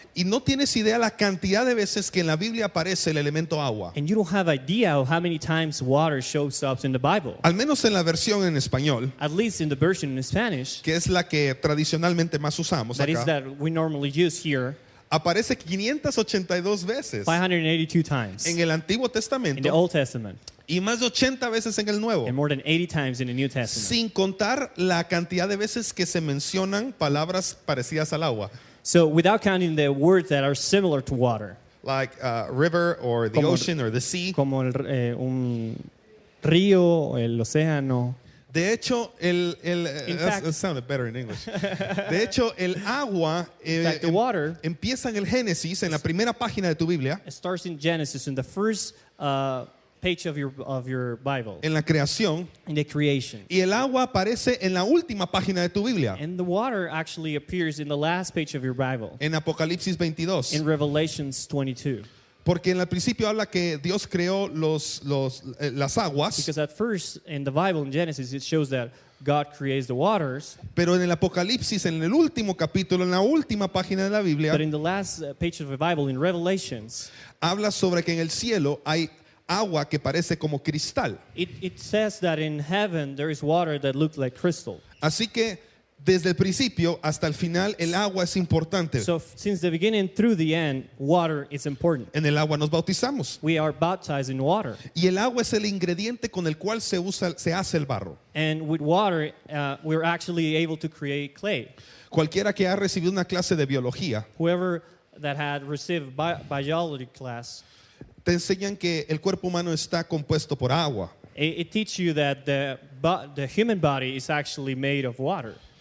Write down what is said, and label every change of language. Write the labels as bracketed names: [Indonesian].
[Spanish] Y no tienes idea la cantidad de veces que en la Biblia aparece el elemento agua. [English] And you don't have idea of how many times water shows up in the Bible. [Spanish] Al menos en la versión en español, [English] At least in the version in Spanish, [Spanish] que es la que tradicionalmente más usamos [English] that is [Spanish] acá, [English] that we normally use here, [Spanish] aparece 582 veces [English] 582 times [Spanish] en el Antiguo [English] in the [Spanish] Testamento [English] Old Testament, [Spanish] y más de 80 veces en el Nuevo. [English] and more than 80 times in the New Testament. [Spanish] Sin contar la cantidad de veces que se mencionan palabras parecidas al agua. [English] So without counting the words that are similar to water, Like river or the [Spanish] Como- [English] ocean or the sea. [Spanish] como un río, el océano. De hecho, [English] it sounded better in English. [Spanish] De hecho, el agua [English] In fact, the water [Spanish] empieza en el Génesis, en la primera página de tu Biblia, [English] it starts in Genesis, in the first page of your Bible, [Spanish] en la creación, [English] in the creation. [Spanish] y el agua aparece en la última página de tu Biblia, [English] And the water actually appears in the last page of your Bible, [Spanish] en Apocalipsis 22. [English] in Revelations 22. [Spanish] Porque en el principio habla que Dios creó las aguas, [English] Because at first in the Bible, in Genesis, it shows that God creates the waters, [Spanish] pero en el Apocalipsis, en el último capítulo, en la última página de la Biblia, [English] but in the last page of the Bible, in Revelations, [Spanish] habla sobre que en el cielo hay agua que parece como cristal. [English] it says that in heaven there is water that looks like crystal. [Spanish] Así que desde el principio hasta el final el agua es importante. [English] So since the beginning through the end, water is important. [Spanish] En el agua nos bautizamos. [English] We are baptized in water. [Spanish] Y el agua es el ingrediente con el cual se hace el barro. [English] And with water, we're actually able to create clay. [Spanish] Cualquiera que ha recibido una clase de biología, [English] Whoever that had received biology class, [Spanish] te enseñan que el cuerpo humano está compuesto por agua. [English] it teaches you that the human body is actually made of water.